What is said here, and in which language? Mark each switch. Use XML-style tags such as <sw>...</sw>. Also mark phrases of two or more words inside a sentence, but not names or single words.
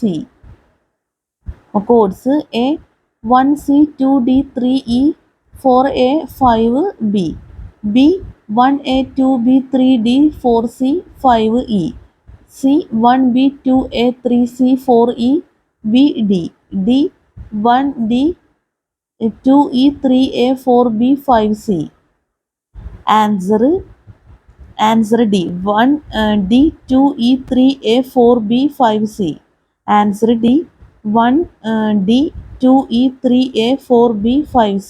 <en>Codes A1C2D3E4A5B, B1A2B3D4C5E, C1B2A3C4E VD, D1D2E3A4B5C. Answer D 1D2E3A4B5C. Answer D 1D2E3A4B5C.</en>